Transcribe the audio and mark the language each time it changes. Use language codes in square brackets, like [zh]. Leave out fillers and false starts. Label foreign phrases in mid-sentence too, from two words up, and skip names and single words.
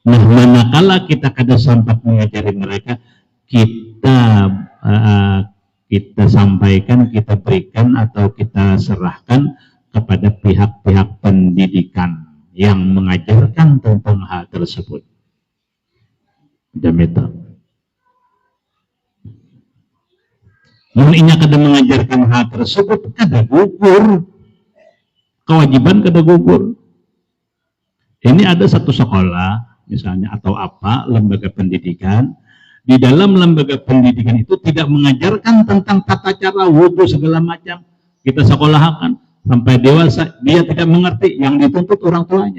[id] Nah, manakala kita kada sempat mengajari mereka, kita sampaikan, kita berikan atau kita serahkan kepada pihak-pihak pendidikan yang mengajarkan tentang hal tersebut. Demikian. [bjn] Mun inya kada mengajarkan hal tersebut, kada gugur. Kewajiban kada gugur. [id] Ini ada satu sekolah, misalnya, atau apa, lembaga pendidikan. Di dalam lembaga pendidikan itu tidak mengajarkan tentang tata cara wudhu segala macam. Kita sekolahkan sampai dewasa, dia tidak mengerti, yang dituntut orang tuanya.